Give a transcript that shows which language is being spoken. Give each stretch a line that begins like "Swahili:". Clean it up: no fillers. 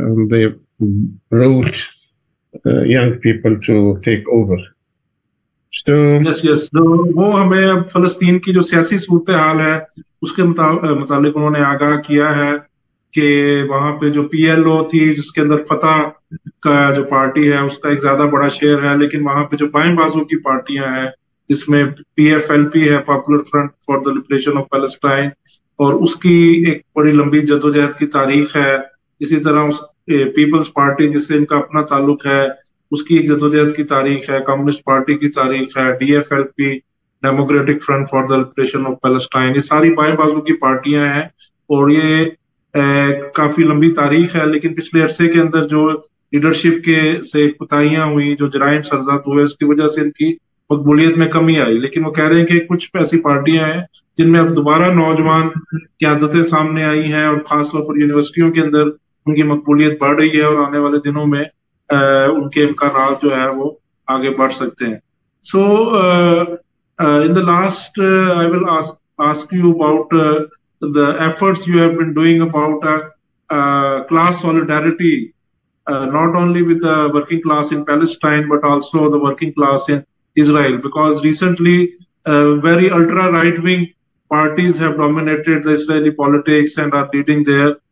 English: they brought young people to take over. So
Urdu: yes وہ ہمیں اب فلسطین کی جو سیاسی صورتحال ہے اس کے متعلق انہوں نے آگاہ کیا ہے کہ وہاں پہ جو پی ایل او تھی جس کے اندر فتح کا جو پارٹی ہے اس کا ایک زیادہ بڑا شیئر ہے، لیکن وہاں پہ جو بائیں بازو کی پارٹیاں ہیں جس میں پی ایف ایل پی ہے، popular front for the liberation of Palestine, اور اس کی ایک بڑی لمبی جدوجہد کی تاریخ ہے. اسی طرح پیپلز پارٹی جس سے ان کا اپنا تعلق ہے اس کی ایک جدوجہد کی تاریخ ہے، کمیونسٹ پارٹی کی تاریخ ہے، D F L P democratic front for the liberation of Palestine, یہ ساری بائیں بازو کی پارٹیاں ہیں اور یہ کافی لمبی تاریخ ہے. لیکن پچھلے عرصے کے اندر جو لیڈرشپ کے سے کوتاہیاں ہوئی، جو جرائم سرزد ہوئے، اس کی وجہ سے ان کی مقبولیت میں کمی آئی. لیکن وہ کہہ رہے ہیں کہ کچھ ایسی پارٹیاں ہیں جن میں اب دوبارہ نوجوان قیادتیں سامنے آئی ہیں اور خاص طور پر یونیورسٹیوں کے اندر ان کی مقبولیت بڑھ رہی ہے اور آنے والے دنوں میں ان کے امکانات جو ہے وہ آگے بڑھ سکتے ہیں.
English: So in the last I will ask you about the efforts you have been doing about class solidarity, not only with the working class in Palestine but also the working class in Israel, because recently very ultra right wing parties have dominated the Israeli politics and are leading there.